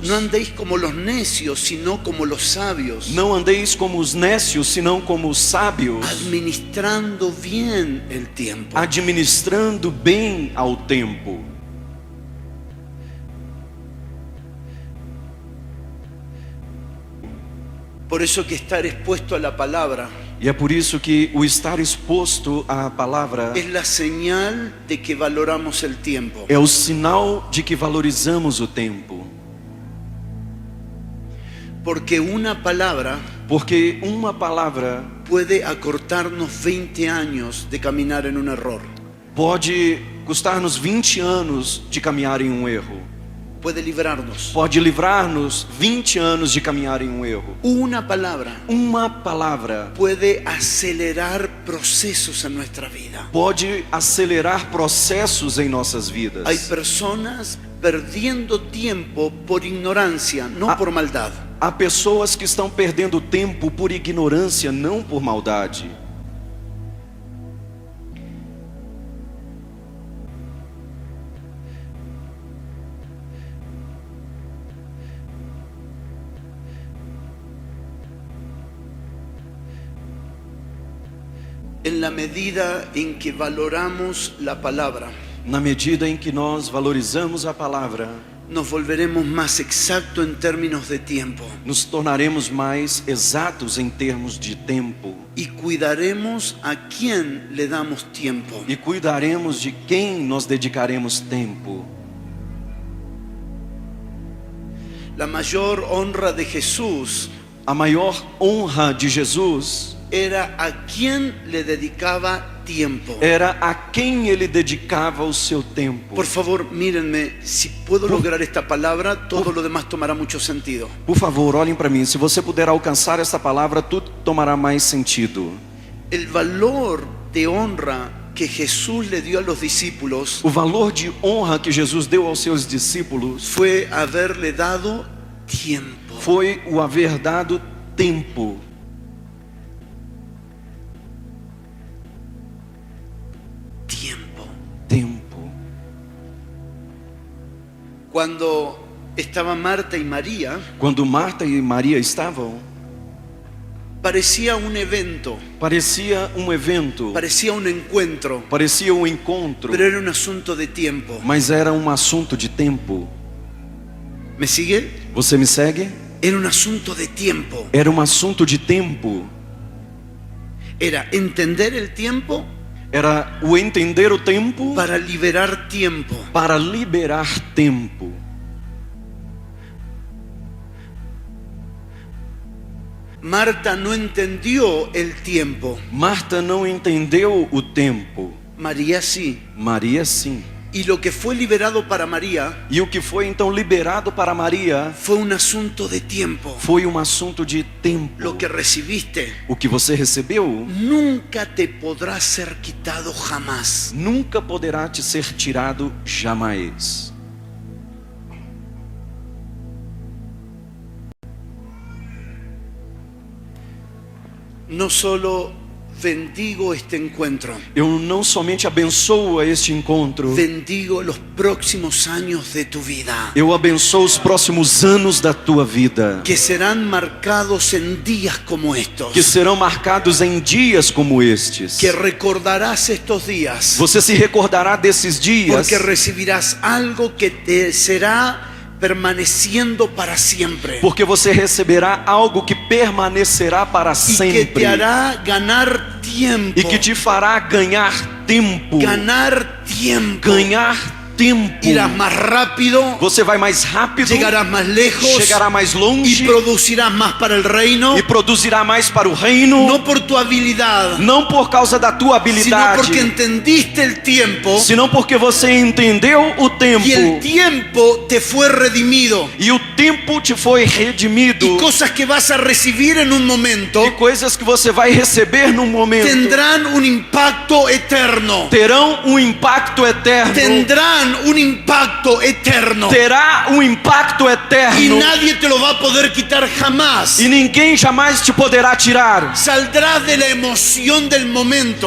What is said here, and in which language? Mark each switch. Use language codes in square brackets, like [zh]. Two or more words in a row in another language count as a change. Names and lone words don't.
[es] No andéis como los necios, sino como los sabios, [pt] Não andeis como os nécios, senão como os sábios, [es] administrando bien el tiempo. [pt] administrando bem ao tempo. [es] Por eso que estar expuesto a la palabra [pt] E é por isso que o estar exposto à palavra [es] es la señal de que valoramos el tiempo. [pt] é o sinal de que valorizamos o tempo. [es] Porque una palabra [pt] Porque uma palavra [es] puede acortarnos 20 años de caminar en un error. [pt] pode custar-nos 20 anos de caminhar em um erro. [es] Puede librarnos. [pt] Pode livrar-nos 20 anos de caminhar em um erro. [es] Una palabra [pt] Uma palavra [es] puede acelerar procesos en nuestra vida. [pt] pode acelerar processos em nossas vidas. [es] Hay personas perdiendo tiempo por ignorancia, no por maldad. [pt] Há pessoas que estão perdendo tempo por ignorância, não por maldade. [es] En la medida en que valoramos la palabra, [pt] Na medida em que nós valorizamos a palavra, [es] nos volveremos más exactos en términos de tiempo [pt] nos tornaremos mais exatos em termos de tempo [es] y cuidaremos a quién le damos tiempo. [pt] e cuidaremos de quem nós dedicaremos tempo. [es] La mayor honra de Jesús [pt] A maior honra de Jesus [es] era a quien le dedicaba tiempo. [pt] era a quem ele dedicava o seu tempo. [es] Por favor, mírenme, si puedo lograr esta palabra, todo lo demás tomará mucho sentido. [pt] Por favor, olhem para mim. Se você puder alcançar essa palavra, tudo tomará mais sentido. [es] El valor de honra que Jesús le dio a los discípulos [pt] O valor de honra que Jesus deu aos seus discípulos [es] fue haberle dado tiempo. [pt] foi o haver dado tempo. Tempo. [es] Cuando estaba Marta y María, [pt] Quando Marta e Maria estavam, [es] parecía un evento, [pt] parecia um evento, [es] parecía un encuentro, [pt] parecia um encontro, [es] pero era un asunto de tiempo. [pt] mas era um assunto de tempo. [es] ¿Me sigue? [pt] Você me segue? [es] Era un asunto de tiempo. [pt] Era um assunto de tempo. [es] Era entender el tiempo [pt] Era o entender o tempo [es] para liberar tiempo. [pt] para liberar tempo. [es] Marta no entendió el tiempo, [pt] Marta não entendeu o tempo. [es] María sí. [pt] Maria sim. [es] Y lo que fue liberado para María [pt] E o que foi então liberado para Maria [es] fue un asunto de tiempo. [pt] foi um assunto de tempo. [es] Lo que recibiste [pt] O que você recebeu [es] nunca te podrá ser quitado jamás. [pt] nunca poderá te ser tirado jamais. [es] No solo bendigo este encuentro, [pt] Eu não somente abençoo este encontro, [es] bendigo los próximos años de tu vida, [pt] eu abençoo os próximos anos da tua vida, [es] que serán marcados en días como estos, [pt] que serão marcados em dias como estes. [es] que recordarás estos días, [pt] Você se recordará desses dias, [es] porque recibirás algo que te será permaneciendo para siempre [pt] porque você receberá algo que permanecerá para [es] y que [pt] sempre [es] te hará ganar tiempo, [pt] e que te fará ganhar tempo. [es] ganar tiempo. [pt] Ganhar tempo. [es] Irás más rápido, [pt] Você vai mais rápido, [es] llegarás más lejos [pt] chegará mais [es] y [pt] longe [es] producirás más para el reino, [pt] e produzirá mais para o reino, [es] no por tu habilidad, [pt] não por causa da tua [es] sino [pt] habilidade, [es] porque entendiste el tiempo [pt] senão porque você entendeu o tempo [es] y el tiempo te fue redimido. [pt] e o tempo te foi redimido [es] Y cosas que vas a recibir en un momento [pt] e coisas que você vai receber num momento [es] tendrán un impacto eterno. [pt] terão um impacto eterno. [es] Tendrán un impacto eterno. [pt] Terá um impacto [es] Y [pt] eterno [es] nadie te lo va a poder quitar jamás. [pt] e ninguém jamais te poderá tirar. [es] Saldrás de la emoción del momento